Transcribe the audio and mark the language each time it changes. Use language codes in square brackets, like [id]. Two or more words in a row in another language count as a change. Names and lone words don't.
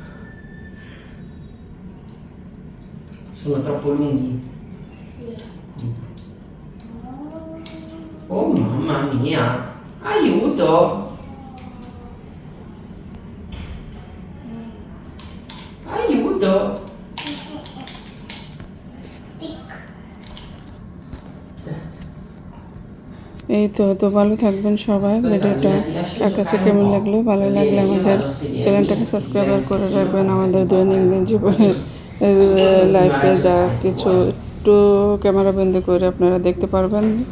[it] Sono troppo lunghi. Sì. Oh mamma mia, aiuto! Aiuto! [bn] এই তো ভালো থাকবেন সবাই। ভিডিওটা কার কাছে কেমন লাগলো, ভালো লাগলে আমাদের চ্যানেলটাকে সাবস্ক্রাইব করে রাখবেন। আমাদের দৈনন্দিন জীবনের লাইফে যা কিছু একটু ক্যামেরা বন্দি করে আপনারা দেখতে পারবেন।